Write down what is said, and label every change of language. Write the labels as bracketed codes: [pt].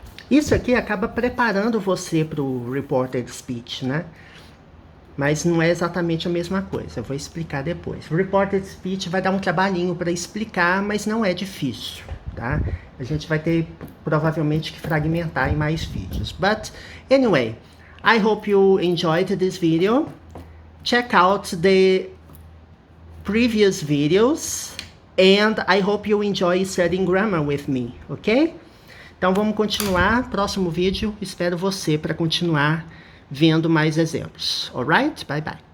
[pt] Isso aqui acaba preparando você para o reported speech, né? Mas não é exatamente a mesma coisa. Eu vou explicar depois. Reported speech vai dar um trabalhinho para explicar, mas não é difícil, tá? A gente vai ter provavelmente que fragmentar em mais vídeos. [en] But anyway, I hope you enjoyed this video. Check out the previous videos. And I hope you enjoy studying grammar with me, ok? [pt] Então vamos continuar. Próximo vídeo, espero você para continuar vendo mais exemplos. [en] Alright? Bye bye.